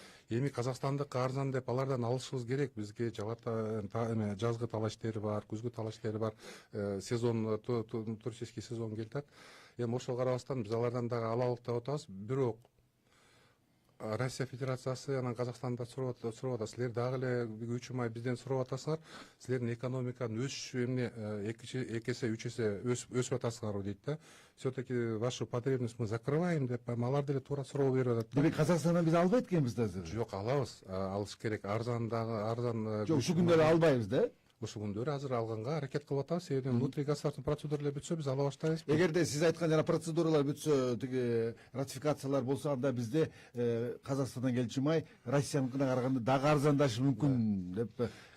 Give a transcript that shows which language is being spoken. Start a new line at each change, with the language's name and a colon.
Kyrgyz: Эми Казакстандык арзан деп алардан алышыбыз керек. Бизге жазгы талаштери бар, күзгү талаштери бар, сезон, туристический сезон келатат. Эми ошого карабастан биз алардан дагы алалык деп атабыз. Бирок Россия Федерациясы анан Казакстанда сурап атат. Силер дагы эле күйүүчү май бизден сурап атасыңар. Силердин экономиканын өсүшү эмне 2 эсе, 3 эсе өсүп атасыңарбы дейт да.
Russian: Все-таки вашу потребность мы закрываем
Kyrgyz: деп алар деле туура суроо берип атат. Демек Казакстандан биз албайт экенбиз да азыр? Жок, алабыз. Алыш керек. Арзан. Жок, ушу күндөрү албайбыз да. Ушул күндөрү азыр алганга аракет кылып атабыз. Себеби внутригосударственный процедуралар бүтсө биз ала баштайбыз. Эгерде сиз айткан жана процедуралар бүтсө, тиги ратификациялар болсо, анда бизде Казакстандан келчү май Россияныкына караганда дагы арзандашы мүмкүн деп.